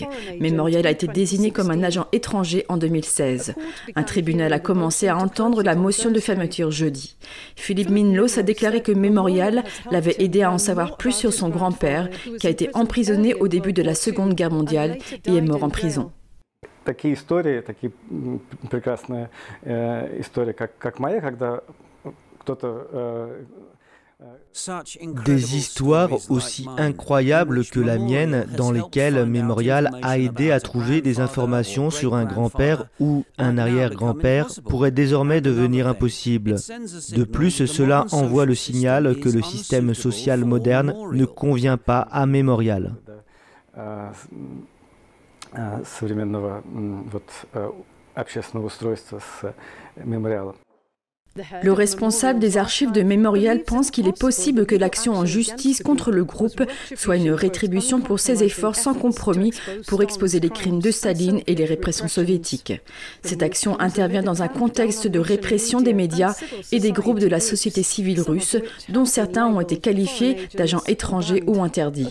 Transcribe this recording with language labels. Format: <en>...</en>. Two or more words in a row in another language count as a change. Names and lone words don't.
<fr>Memorial a été désigné comme un agent étranger en 2016. Un tribunal a commencé à entendre la motion de fermeture jeudi. Philippe Minlos a déclaré que Memorial l'avait aidé à en savoir plus sur son grand-père, qui a été emprisonné au début de la Seconde Guerre mondiale et est mort en prison.</fr> <ru>Такие истории, такие прекрасные истории, как моя, когда кто-то...</ru> <fr>Des histoires aussi incroyables que la mienne dans lesquelles Memorial a aidé à trouver des informations sur un grand-père ou un arrière-grand-père pourraient désormais devenir impossibles. De plus, cela envoie le signal que le système social moderne ne convient pas à Memorial.</fr> <ru>Современного общественного устройства с мемориалом.</ru> <fr>Le responsable des archives de Memorial pense qu'il est possible que l'action en justice contre le groupe soit une rétribution pour ses efforts sans compromis pour exposer les crimes de Staline et les répressions soviétiques. Cette action intervient dans un contexte de répression des médias et des groupes de la société civile russe, dont certains ont été qualifiés d'agents étrangers ou interdits.</fr>